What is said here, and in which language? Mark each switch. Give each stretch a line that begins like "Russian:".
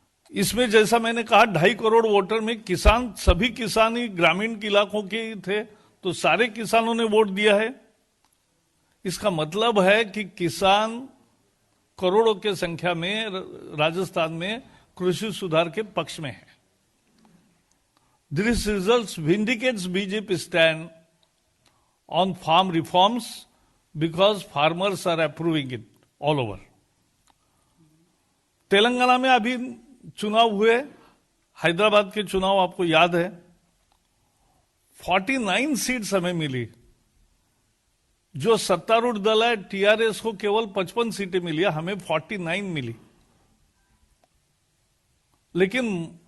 Hindi: इसमें जैसा मैंने कहा 2.5 करोड़ वोटर में किसान, सभी किसान ही ग्रामीण इलाकों के ही थे, तो सारे किसानों ने वोट दिया है। इसका मतलब है कि किसान करोड़ों के संख्या में राजस्थान में कृषि सुधार के पक्ष में है।
English: This results vindicates BJP stand on farm reforms because farmers are approving it all over.
Hindi: Telangana में अभी चुनाव हुए, हैदराबाद के चुनाव आपको याद है, 49 सीट्स हमें मिली। जो सत्तारूढ़ दल है टीआरएस को केवल 55 सीटें मिली, हमें 49 मिली। लेकिन